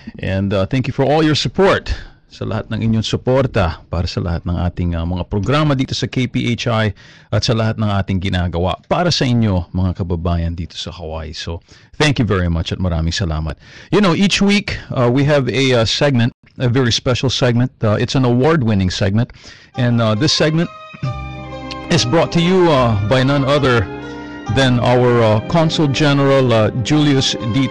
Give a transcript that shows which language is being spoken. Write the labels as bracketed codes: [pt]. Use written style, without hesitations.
[en] And thank you for all your support. [tl] Sa lahat ng inyong suporta para sa lahat ng ating mga programa dito sa KPHI at sa lahat ng ating ginagawa para sa inyo mga kababayan dito sa Hawaii. [en] So thank you very much [tl] at maraming salamat. [en] You know, each week we have a segment, a very special segment. It's an award-winning segment. And this segment is brought to you by none other than our Consul General Julius D.